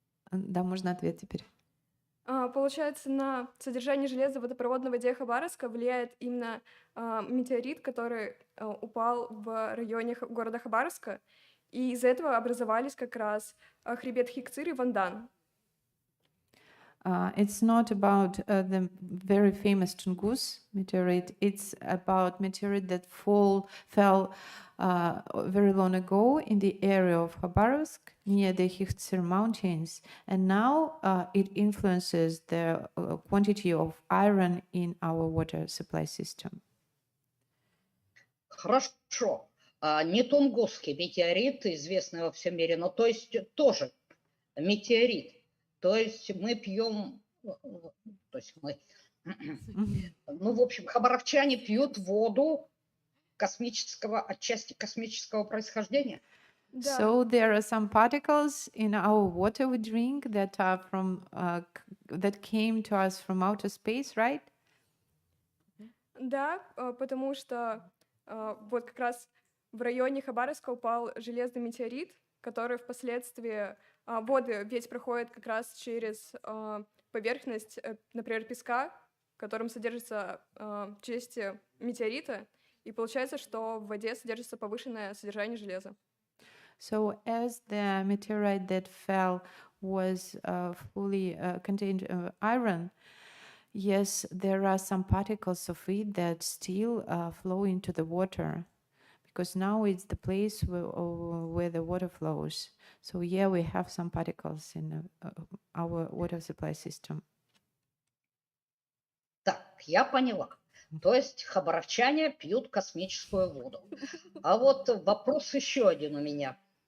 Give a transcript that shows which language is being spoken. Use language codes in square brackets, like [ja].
[ru] Да, можно ответ теперь. Получается, на содержание железа в водопроводной воде Хабаровска влияет именно метеорит, который упал в районе города Хабаровска, и из-за этого образовались как раз хребет XXIII и Vandan. [en] It's not about the very famous Tungus meteorite. It's about meteorite that fell very long ago in the area of Khabarovsk near the XXIII mountains, and now it influences the quantity of iron in our water supply system. [ru] Хорошо. Не Тунгусский метеорит, известный во всем мире, но то есть тоже метеорит. То есть мы пьем, то есть мы, ну, в общем, хабаровчане пьют воду космического, отчасти космического происхождения. [en] So there are some particles in our water we drink that are from that came to us from outer space, right? [ru] Да, потому что вот как раз в районе Хабаровска упал железный метеорит, который впоследствии воды ведь проходят как раз через поверхность, например, песка, в котором содержатся части метеорита, и получается, что в воде содержится повышенное содержание железа. [en] So as the meteorite that fell was fully contained iron, yes, there are some particles of it that still flow into the water, because now it's the place where the water flows. So yeah, we have some particles in our water supply system. [ru] Так, я поняла. То есть хабаровчане пьют космическую воду. А вот вопрос еще один у меня.